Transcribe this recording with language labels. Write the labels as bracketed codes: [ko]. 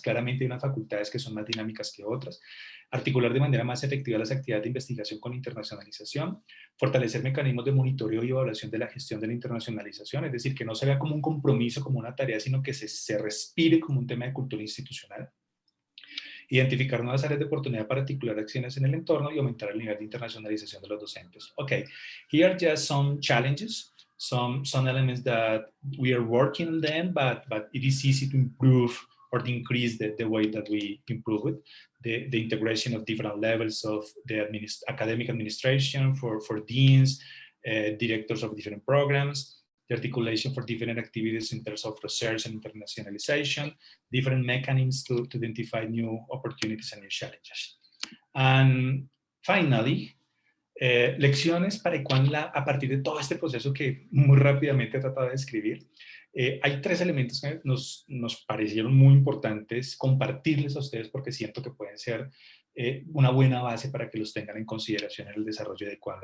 [es] Claramente hay unas facultades que son más dinámicas que otras. Articular de manera más efectiva las actividades de investigación con internacionalización, fortalecer mecanismos de monitoreo y evaluación de la gestión de la internacionalización, es decir, que no se vea como un compromiso, como una tarea, sino que se respire como un tema de cultura institucional. Identificar nuevas áreas de oportunidad para articular acciones en el entorno y aumentar el nivel de internacionalización de los docentes. [en] Okay, here are just some challenges, some elements that we are working on them, but it is easy to improve or to increase the way that we improve it. The integration of different levels of the academic administration for deans, directors of different programs, the articulation for different activities in terms of research and internationalization, different mechanisms to identify new opportunities and new challenges. And finally, [es] lecciones para a partir de todo este proceso que muy rápidamente he tratado de describir. Hay tres elementos que nos parecieron muy importantes compartirles a ustedes porque siento que pueden ser una buena base para que los tengan en consideración en el desarrollo adecuado.